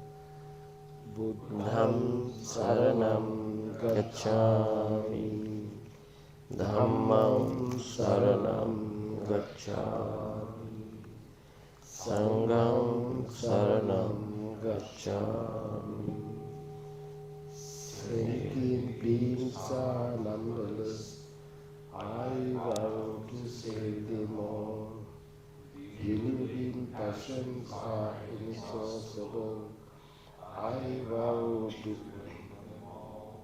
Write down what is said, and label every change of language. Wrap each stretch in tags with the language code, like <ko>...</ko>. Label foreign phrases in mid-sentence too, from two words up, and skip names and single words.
<pi>Buddham saranam gacchami. Dhammam saranam gacchami. Sangham saranam gacchami.</pi> <en>Sentient beings are numberless. I vow to save them all. Living passions are inexhaustible. I vow to bring them all.</en>